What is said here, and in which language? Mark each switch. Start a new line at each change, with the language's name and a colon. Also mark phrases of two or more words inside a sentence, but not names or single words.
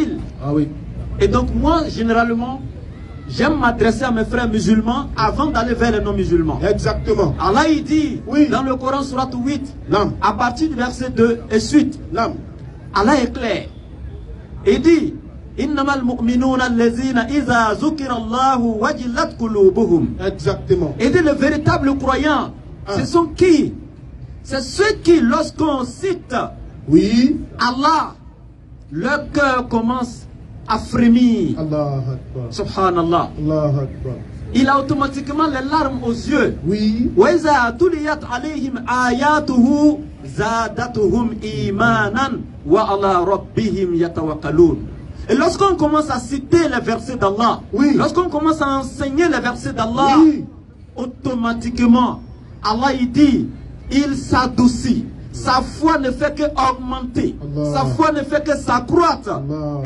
French: Ah oui. Et donc moi, généralement, j'aime m'adresser à mes frères musulmans avant d'aller vers les non-musulmans. Exactement. Allah il dit Oui. dans le Coran surat 8, Non. à partir du verset 2 et suite, Non. Allah est clair. Il dit
Arabic: إنما المؤمنون الذين إذا ذكر الله وجلت قلوبهم.
French: Exactement. Il dit le véritable croyant, ce sont qui? C'est ceux qui, lorsqu'on cite Oui. Allah, leur cœur commence à frémir.
Arabic: الله أكبر. Subhanallah. الله أكبر.
French: Il a automatiquement les larmes aux yeux. Oui.
Arabic: وَإِذَا تُلِيَتْ عَلَيْهِمْ آيَاتُهُ زَادَتْهُمْ إِيمَانًا وَعَلَى رَبِّهِمْ يَتَوَكَّلُونَ.
French: Et lorsqu'on commence à citer les versets d'Allah, Oui. lorsqu'on commence à enseigner les versets d'Allah, Oui. automatiquement, Allah il dit, il s'adoucit. Sa foi ne fait que augmenter. Allah. Sa foi ne fait que s'accroître. Allah.